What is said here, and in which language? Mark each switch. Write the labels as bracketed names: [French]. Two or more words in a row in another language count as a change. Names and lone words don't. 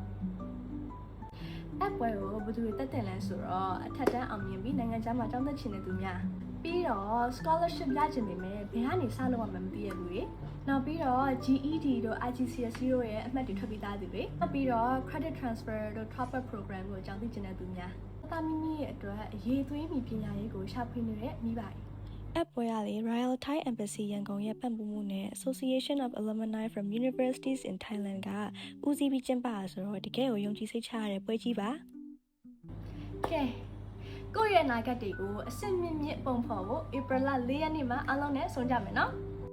[Burmese] app ပွဲကိုဘယ်သူတွေတက်တယ်လဲဆိုတော့အထက်တန်းအောင်မြင်ပြီးနိုင်ငံခြားမှာကျောင်းတက်ချင်တဲ့သူများပြီးတော့ scholarship ရချင်ပေမဲ့ဘယ် ကနေစလုပ်ရမှမသိရဘူးလေနောက်ပြီးတော့ GED တို့ IGCSE တို့ရဲ့အမှတ်တွေထွက်ပြီးသားသူတွေနောက်ပြီး တော့ [English] credit transfer [Burmese] တို့ [English] top up program [Burmese] ကိုအကြောင်းသိချင်တဲ့သူများသားမိမိရဲ့အတွက်အရေးသွေးမိပညာရေးကိုရှာဖွေနေတဲ့မိဘတွေapp ပွဲရလေ Royal Thai Embassy ရန်ကုန်ရဲ့ပံ့ပိုးမှုနဲ့ Association of Alumni from Universities in Thailand ကဦးစီးပြီးကျင်းပတာဆိုတော့တကယ်ကိုယုံကြည်စိတ်ချရတဲ့ပွဲကြီးပါကဲကိုယ့်ရဲ့အနာဂတ်တွေကိုအစစ်မြင့်မြင့်ပုံဖော်ဖို့ April 4ရက်နေ့မှာအားလုံးနဲ့ဆုံကြမယ်နော်